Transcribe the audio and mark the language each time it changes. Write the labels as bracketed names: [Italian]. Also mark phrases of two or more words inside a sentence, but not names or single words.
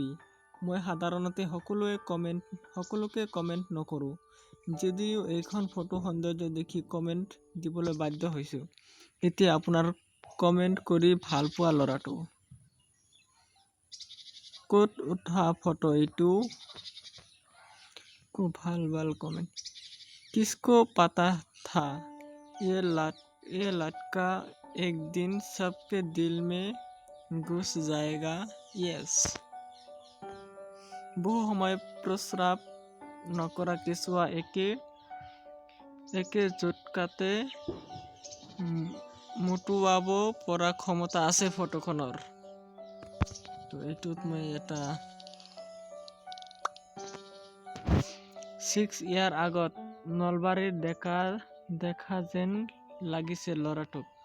[Assamese] মই সাধাৰণতে সকলোকে কমেন্ট নকৰোঁ, যদিও এইখন ফটো সৌন্দৰ্য দেখি কমেন্ট দিবলৈ বাধ্য হৈছোঁ। এতিয়া আপোনাৰ কমেন্ট কৰি ভাল পোৱা ল'ৰাটো ক'ত উঠা ফটো এইটো? খুব ভাল কমেন্ট। [Hindi] किसको पता था ये लड़का एक दिन सबके दिल में घुस जाएगा? यस। [Assamese] বহু সময় প্ৰস্ৰাৱ নকৰা কেঁচুৱা একে জোটকাতে মুটুৱাব পৰা ক্ষমতা আছে ফটোখনৰ। তো এইটোত মই এটা 6 ইয়াৰ আগত নলবাৰীৰ দেখা যেন লাগিছে ল'ৰাটোক।